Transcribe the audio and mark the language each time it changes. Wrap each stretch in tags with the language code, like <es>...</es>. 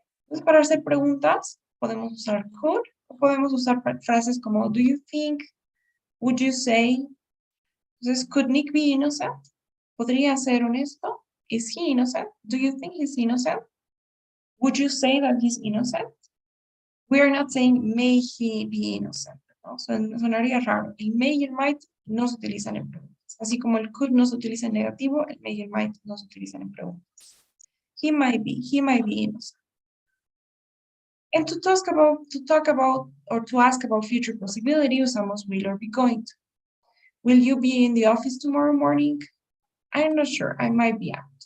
<es>Entonces, para hacer preguntas, podemos usar could, o podemos usar frases como</es> <en>do you think, would you say. Entonces, could Nick be innocent?</en> <es>¿Podría ser honesto?</es> <en>Is he innocent? Do you think he's innocent? Would you say that he's innocent? We are not saying may he be innocent, ¿no?</en> <es>Sonaría raro. El may y el might no se utilizan en preguntas. Así como el could no se utiliza en negativo, el may y el might no se utilizan en preguntas.</es> <en>He might be innocent. And to talk about, or to ask about future possibility, usamos will or be going to. Will you be in the office tomorrow morning? I'm not sure, I might be out.</en>